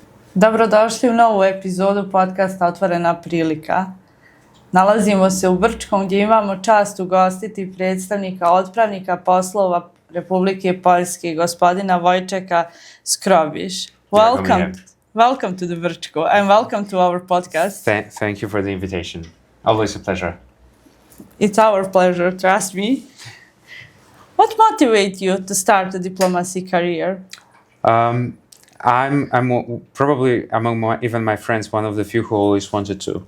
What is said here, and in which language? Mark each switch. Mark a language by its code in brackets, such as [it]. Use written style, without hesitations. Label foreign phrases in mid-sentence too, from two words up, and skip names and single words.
[bs] Dobrodošli u novu epizodu podcasta Otvorena Prilika. Nalazimo se u Brčkom gdje imamo čast ugostiti predstavnika otpravnika poslova Republike Poljske, gospodina Vojčeka Skrobiš. [en] Welcome to the Brčko and welcome to our podcast. Thank you for the invitation. Always a pleasure. It's our pleasure, trust me. What motivated you to start a diplomacy career? I'm probably among even my friends one of the few who always wanted to.